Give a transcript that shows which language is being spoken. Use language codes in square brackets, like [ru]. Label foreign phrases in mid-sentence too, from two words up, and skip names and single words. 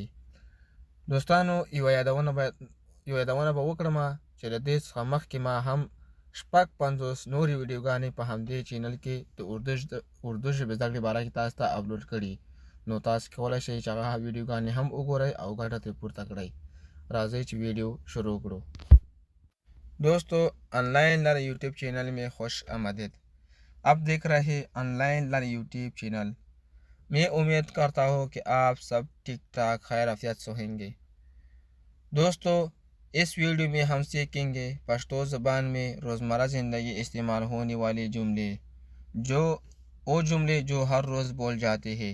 [ps] دوستانو یوه یادونه به وکړم چې د دې څخه مخکې ما هم 50 نورې ویډیوګانې په همدې چینل کې د اردو ژبې زده کړې باره کې تاسو ته اپلوډ کړي، نو تاسو کولی شئ چې هغه ویډیوګانې هم وګورئ او ګټه ترې پورته کړئ. راځئ چې ویډیو شروع کړو. [ur] دوستو آن لائن لر یوٹیوب چینل میں خوش آمدید. آپ دیکھ رہے آن لائن لر یوٹیوب چینل. میں امید کرتا ہوں کہ آپ سب ٹھیک ٹھاک خیر عافیت سے ہوں گے. دوستو اس ویڈیو میں ہم سیکھیں گے پشتو زبان میں روزمرہ زندگی استعمال ہونے والے جملے، وہ جملے جو ہر روز بول جاتے ہیں.